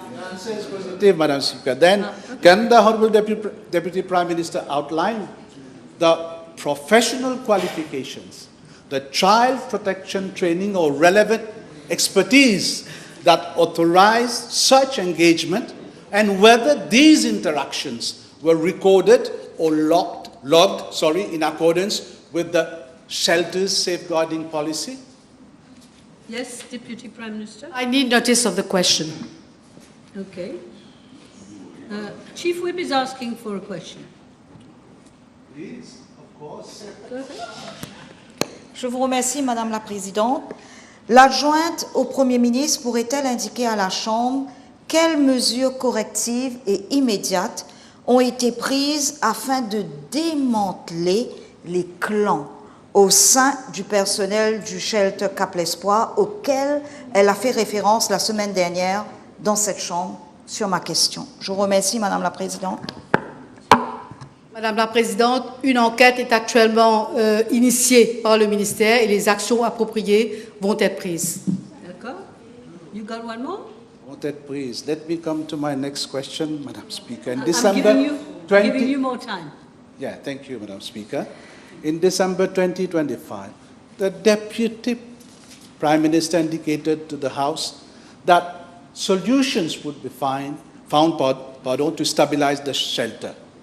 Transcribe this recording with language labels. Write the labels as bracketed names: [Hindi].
[English] Answer is positive, Madam Speaker. Then, can the Honourable Deputy Prime Minister outline the professional qualifications, the child protection training or relevant expertise that authorize such engagement, and whether these interactions were recorded or logged in accordance with the shelter's safeguarding policy? Yes, Deputy Prime Minister. I need notice of the question. Okay. Chief Whip is asking for a question. Please, of course. Go ahead. [French] Je vous remercie, Madame la Présidente. L'adjointe au Premier ministre pourrait-elle indiquer à la Chambre quelles mesures correctives et immédiates ont été prises afin de démanteler les clans au sein du personnel du shelter Cap l'Espoir auquel elle a fait référence la semaine dernière dans cette Chambre sur ma question. Je vous remercie, Madame la Présidente. Madame la Présidente, une enquête est actuellement initiée par le ministère et les actions appropriées vont être prises. D'accord. [English] You got one more? Won't that please? Let me come to my next question, Madam Speaker. In I'm December giving you more time. Yeah, thank you, Madam Speaker. In December 2025, the Deputy Prime Minister indicated to the House that solutions would be found to stabilize the shelter.